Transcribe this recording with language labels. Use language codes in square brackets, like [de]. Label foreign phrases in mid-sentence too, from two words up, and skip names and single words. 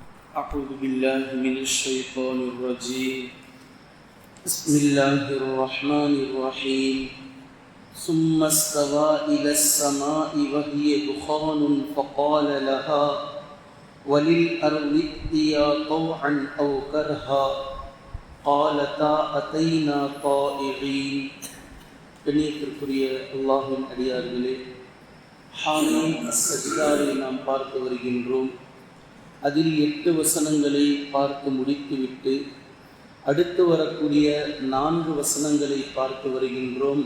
[ar] أعوذ بالله من الشيطان الرجيم بسم الله الرحمن الرحيم ثم استوى إلى السماء وهي دخان فقال لها وللأرض ائتيا طوعا أو كرها قالتا أتينا طائعين. [ta] கண்ணியத்திற்குரிய அல்லாஹ்வின் அடியார்களே, ஹாமீம் அஸ்-சஜ்தாவை நாம் பார்த்து வருகின்றோம். அதில் 8 வசனங்களை பார்த்து முடித்துவிட்டு அடுத்து வரக்கூடிய 4 வசனங்களை பார்த்து வருகின்றோம்.